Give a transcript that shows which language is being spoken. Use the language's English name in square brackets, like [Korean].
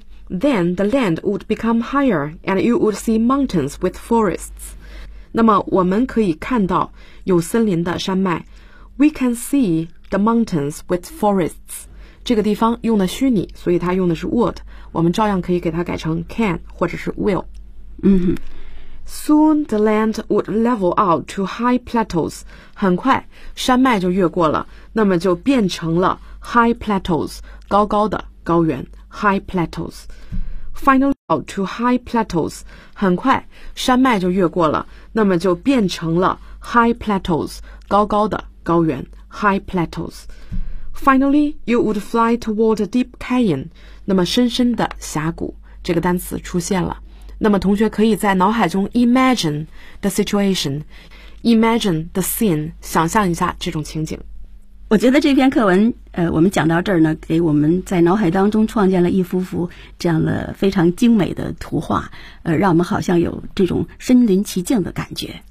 [English] Then the land would become higher, and you would see mountains with forests. [Chinese] 那么我们可以看到有森林的山脉。 [English] We can see the mountains with forests. [Chinese] 这个地方用的虚拟，所以它用的是 would。我们照样可以给它改成 can 或者是 will。嗯哼。 [English] Soon the land would level out to high plateaus. [Chinese] 很快山脉就越过了，那么就变成了 high plateaus， 高高的高原。 [English] High plateaus, finally out to high plateaus. [Chinese] 很快，山脉就越过了，那么就变成了 high plateaus, 高高的高原 high plateaus. [English] Finally, you would fly toward a deep canyon. [Chinese] 那么深深的峡谷，这个单词出现了。那么同学可以在脑海中 [English] imagine the situation, imagine the scene, [Chinese] 想象一下这种情景。我觉得这篇课文我们讲到这儿呢，给我们在脑海当中创建了一幅幅这样的非常精美的图画，让我们好像有这种身临其境的感觉。